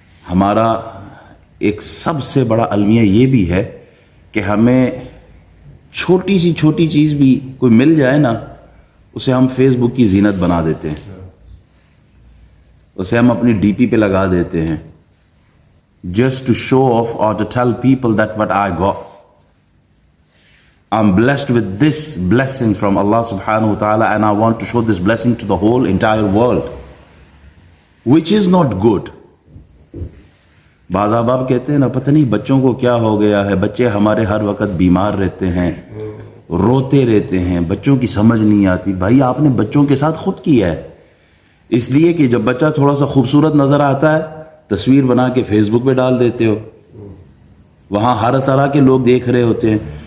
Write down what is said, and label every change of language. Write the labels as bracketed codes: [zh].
[ur] ہمارا ایک سب سے بڑا المیہ یہ بھی ہے کہ ہمیں چھوٹی چیز بھی کوئی مل جائے نا, اسے ہم فیس بک کی زینت بنا دیتے ہیں, اسے ہم اپنی ڈی پی پہ لگا دیتے ہیں, [en] just to show off or to tell people that what I got. I'm blessed with this blessing from Allah subhanahu wa ta'ala and I want to show this blessing to the whole entire world, which is not good. [ur] بعض احباب کہتے ہیں نا, پتہ نہیں بچوں کو کیا ہو گیا ہے, بچے ہمارے ہر وقت بیمار رہتے ہیں, روتے رہتے ہیں, بچوں کی سمجھ نہیں آتی. بھائی آپ نے بچوں کے ساتھ خود کیا ہے, اس لیے کہ جب بچہ تھوڑا سا خوبصورت نظر آتا ہے تصویر بنا کے فیس بک پہ ڈال دیتے ہو, وہاں ہر طرح کے لوگ دیکھ رہے ہوتے ہیں.